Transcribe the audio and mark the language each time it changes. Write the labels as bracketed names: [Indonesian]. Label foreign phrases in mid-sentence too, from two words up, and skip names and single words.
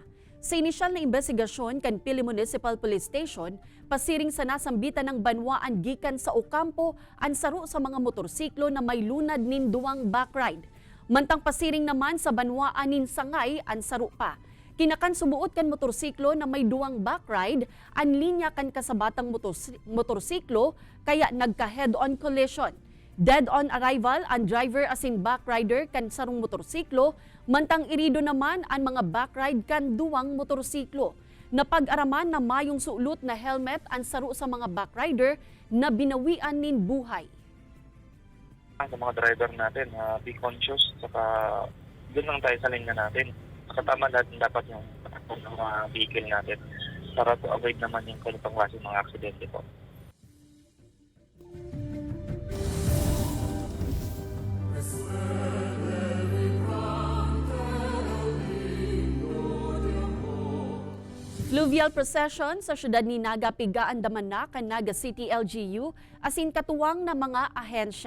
[Bikol] Sa inisyal na investigasyon kan Pili Municipal Police Station, pasiring sa nasambitan ng banwaan gikan sa Ocampo ang saro sa mga motorsiklo na may lunad nin duwang backride. Mantang pasiring naman sa banwaan nin Sangay ang saro pa. Kinakan sumuot kan motorsiklo na may duwang backride, ang linya kan kasabatang motorsiklo kaya nagka head-on collision. Dead-on arrival ang driver asin backrider kan sarong motorsiklo, mantang irido naman ang mga backride kan duwang motorsiklo. Napag-araman na mayong sulut na helmet ang saro sa mga backrider na binawian nin buhay. [Filipino] Sa mga driver natin, [English] be conscious, [Filipino] saka doon lang tayo sa linya natin. Kasama natin dapat yung patakbo ng mga vehicle natin para [English] to avoid [Filipino] naman yung ganitong klase mga aksidente po. [Bikol] Fluvial procession sa syudad ni Naga pigaan daman na kan Naga City LGU asin katuwang na mga ahensya.